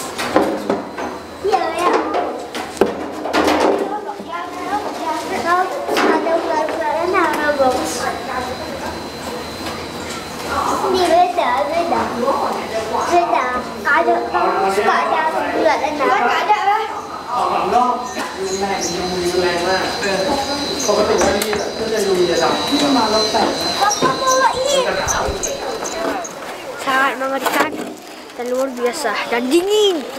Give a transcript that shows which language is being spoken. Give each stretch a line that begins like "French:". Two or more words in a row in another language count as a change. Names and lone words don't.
Indonesian: Iya ya. Ada ular-ularan Roblox. Ini beda. Ada suka ada ular-ularan. Nggak ada lah.
Thai: ยุงแรงมากปกติวันนี้ก็จะยุงจะดำมาแล้วแต่
Indonesian: Papa bawa ini. Sangat mengerikan dan luar biasa dan dingin.